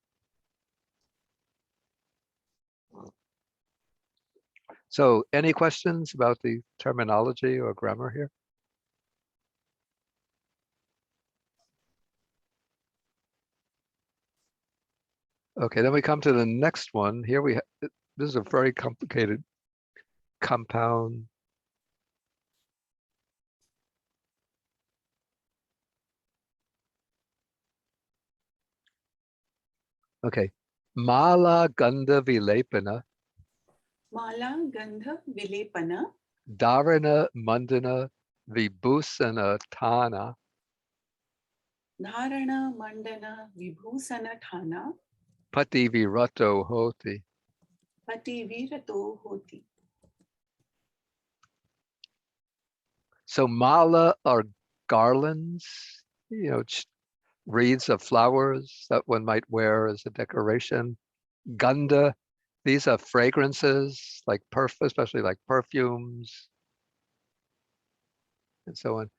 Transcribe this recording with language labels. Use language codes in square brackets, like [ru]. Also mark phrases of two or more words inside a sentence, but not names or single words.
[en] So any questions about the terminology or grammar here? Okay, then we come to the next one. Here this is a very complicated compound. [pi] Okay, Mala Gandha Vilepana, Mala Gandha Vilepana Dharana Mandana Vibhusana Thana, Dharana Mandana Vibhusana Thana Pati Virato Hoti. Pati Virato Hoti. [en] So mala are garlands, wreaths of flowers that one might wear as a decoration. Gandha, these are fragrances, like especially like perfumes and so on.